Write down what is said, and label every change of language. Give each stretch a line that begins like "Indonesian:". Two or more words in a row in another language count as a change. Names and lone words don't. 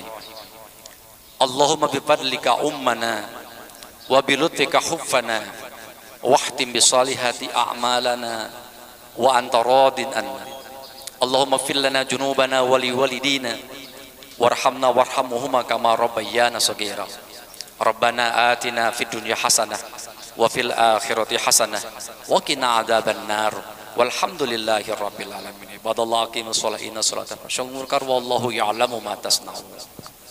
Arabic: اللهم بفضلك عمنا وبلطفك حفنا واختم بالصالحات أعمالنا وأنت راض عنا. اللهم اغفر لنا ذنوبنا ولوالدينا وارحمنا وارحمهما كما ربيانا صغيرا. ربنا آتنا في الدنيا حسنة وفي الآخرة حسنة وقنا عذاب النار. والحمد لله رب العالمين. عباد الله أقيموا الصلاة إن الصلاة تنهى عن الفحشاء والمنكر والله يعلم ما تصنعون.